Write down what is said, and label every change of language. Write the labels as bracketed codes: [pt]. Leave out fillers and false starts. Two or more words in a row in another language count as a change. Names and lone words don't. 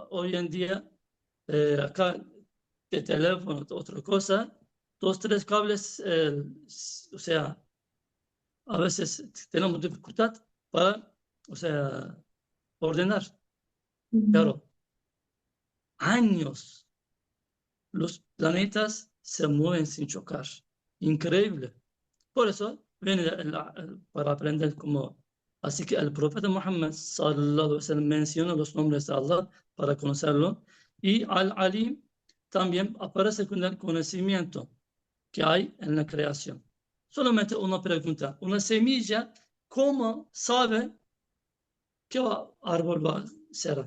[es] Hoy en día, acá de teléfono, otra cosa, dos, tres cables, o sea, a veces tenemos dificultad para, o sea, ordenar. Pero años los planetas se mueven sin chocar. Increíble. Por eso viene para aprender cómo. Así que el profeta Muhammad [ar] صلى الله عليه وسلم [es] menciona los nombres de Allah para conocerlo. Y Al-Alim también aparece con el conocimiento que hay en la creación. Solamente una pregunta. Una semilla, ¿cómo sabe qué árbol va a ser?